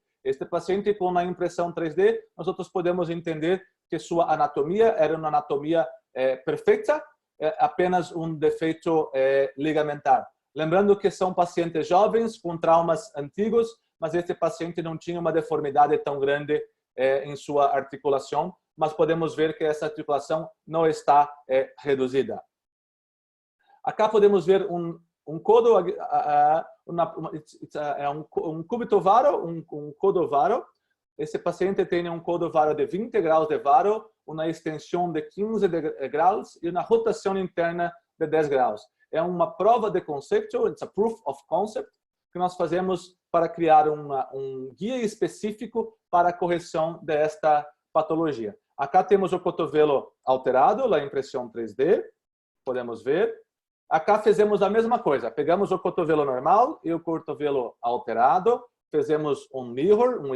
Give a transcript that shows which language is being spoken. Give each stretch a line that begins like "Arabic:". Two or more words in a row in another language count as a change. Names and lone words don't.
Portuguese: Este paciente, com a impressão 3D, nós podemos entender que sua anatomia era uma anatomia perfeita, apenas um defeito ligamentar. Lembrando que são pacientes jovens com traumas antigos, mas este paciente não tinha uma deformidade tão grande em sua articulação, mas podemos ver que essa articulação não está reduzida. Acá podemos ver um codo, um cúbito varo, um codo varo. Esse paciente tem um codo varo de 20 graus de varo, uma extensão de 15 graus e uma rotação interna de 10 graus. É uma prova de conceito,
English: it's a proof of concept,
Portuguese: que nós fazemos para criar um guia específico para a correção desta patologia. Acá temos o cotovelo alterado, a impressão 3D, podemos ver. Acá fizemos a mesma coisa, pegamos o cotovelo normal e o cotovelo alterado, fizemos um mirror, um